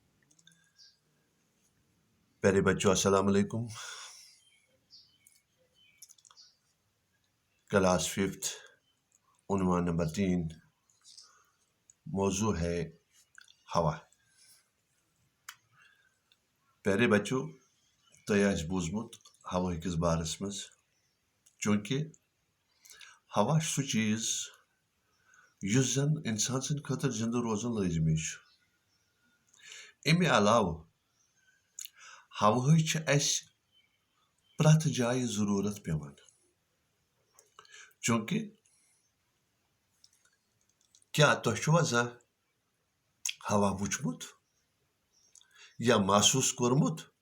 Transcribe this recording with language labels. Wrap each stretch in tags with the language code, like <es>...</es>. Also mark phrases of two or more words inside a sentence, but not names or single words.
<ur>پیارے بچوں</ur> <ar>السلام علیکم.</ar> <ur>کلاس 5 عنوان نمبر 3 موضوع ہے ہوا.</ur> <ks>پیارے بچوں تۄہہِ آسہِ بوٗزمُت ہوا کِس بارس منٛز چوٗنٛکہِ ہوا چھُ سُہ چیٖز یُس زن اِنسان سٕنٛدِ خٲطرٕ زِنٛدٕ روزُن لٲزمی چھُ. اَمہِ علاوٕ ہوہٕچ چھِ اَسہِ پرٛٮ۪تھ جایہِ ضروٗرت پٮ۪وان چوٗنٛکہِ کیٛاہ تۄہہِ چھُوا زانٛہہ ہوا وٕچھمُت یا محسوٗس کوٚرمُت؟</ks>